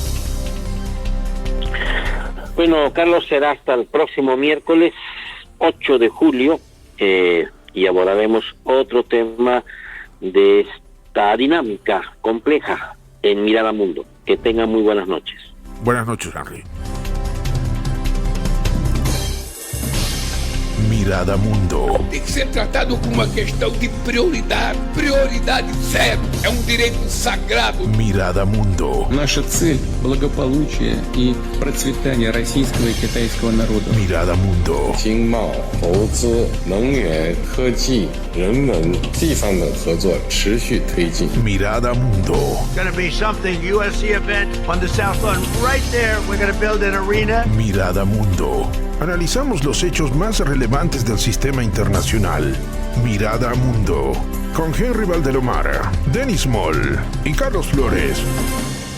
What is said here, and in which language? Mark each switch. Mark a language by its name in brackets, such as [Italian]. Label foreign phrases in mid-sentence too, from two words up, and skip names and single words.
[Spanish] Bueno, Carlos, será hasta el próximo miércoles 8 de julio y abordaremos otro tema de esta dinámica compleja en Mirada Mundo. Que tengan muy buenas noches. Buenas noches, Henry. Mirada Mundo. [Portuguese] Tem que ser tratado como uma questão de prioridade. Prioridade zero. É um direito sagrado. [Spanish] Mirada Mundo. [Russian] Наша цель – благополучие и процветание российского и китайского народа. [Spanish] Mirada Mundo. [Chinese] 经贸、投资、能源、科技、人文地方的合作持续推进。 [Spanish] Mirada Mundo. [English] Going to be something USC event on the South Lawn right there. We're going to build an arena. [Spanish] Mirada Mundo. Analizamos los hechos más relevantes del sistema internacional. Mirada Mundo, con Henry Valdelomar, Denis Moll y Carlos Flores.